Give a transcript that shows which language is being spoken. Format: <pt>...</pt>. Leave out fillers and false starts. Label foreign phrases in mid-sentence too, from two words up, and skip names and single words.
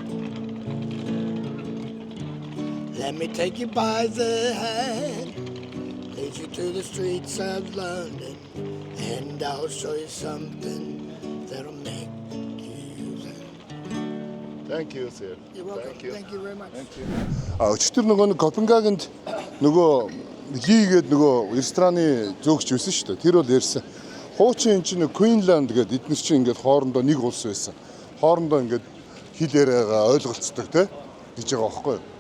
<en>Let me take you by the hand, lead you to the streets of London, and I'll show you something that'll make you think. Thank you sir. You're welcome. Thank you very much.</en> <mn>Өчтөр нөгөө нэг Копенгагенд нөгөө лигээд нөгөө рестораны зөөгч байсан шүү дээ. Тэр бол ярьсан. Хуучин чинь Queensland гэдэг эдгээр чинь ингээд хоорондоо нэг улс байсан. Хоорондоо ингээд хэл яриагаа ойлголцдог те гэж байгаа байхгүй юу?</mn>